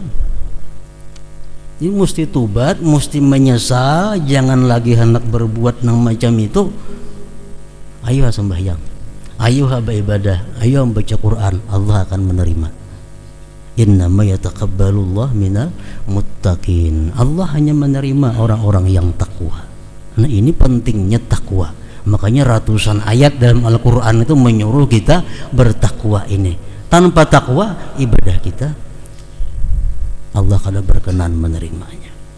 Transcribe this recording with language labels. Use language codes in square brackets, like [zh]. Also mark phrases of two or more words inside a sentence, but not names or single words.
[id] Jadi mesti tobat, mesti menyesal, jangan lagi hendak berbuat nang macam itu. Ayo sembahyang, ayo beribadah, ayo baca Quran, Allah akan menerima. [ar] Innama yataqabbalullah minal muttaqin. [id] Allah hanya menerima orang-orang yang takwa. Nah ini pentingnya takwa. Makanya ratusan ayat dalam Al-Quran itu menyuruh kita bertakwa ini. Tanpa takwa, ibadah kita Allah kada berkenan menerimanya.